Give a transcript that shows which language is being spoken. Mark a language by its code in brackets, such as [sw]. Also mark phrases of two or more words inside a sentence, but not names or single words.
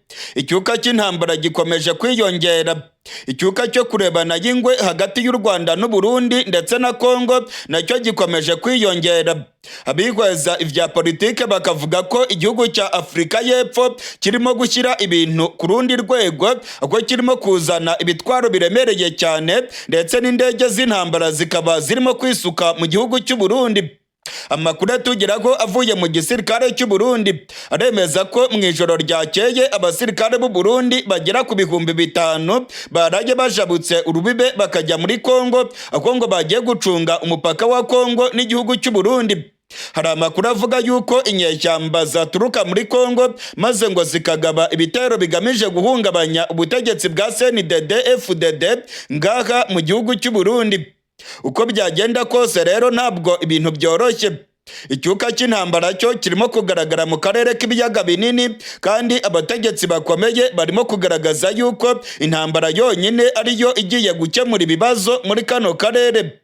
[rn] Icyuka cy'intambara gikomeje kwiyongera. Icyuka cyo kurebana y'ingwe hagati y'u Rwanda n'u Burundi ndetse na Kongo nacyo gikomeje kwiyongera. Abihweza ivya politike bakavuga ko igihugu cya Afurika y'Epfo kirimo gushyira ibintu ku rundi rwego, aho kirimo kuzana ibitwaro biremereye cyane, ndetse n'indege z'intambara zikaba zirimo kwisuka mu gihugu cy'u Burundi. Amakuru atugeraho avuye mu gisirikare cy'u Burundi aremeza ko mu ijoro ryakeye abasirikare b'u Burundi bagera ku 5,000 baraye bajabutse urubibe bakajya muri Kongo, aho ngo bagiye gucunga umupaka wa Kongo n'igihugu cy'u Burundi. Hari amakuru avuga yuko inyeshyamba zaturuka muri Kongo maze ngo zikagaba ibitero bigamije guhungabanya ubutegetsi bwa CNDD-FDD ngaha mu gihugu cy'u Burundi. Uko byagenda kose rero ntabwo ibintu byoroshye. Icyuka cy'intambara cyo kirimo kugaragara mu karere k'ibiyaga binini, kandi abategetsi bakomeye barimo kugaragaza yuko intambara yonyine ariyo igiye gukemura ibibazo muri kano karere.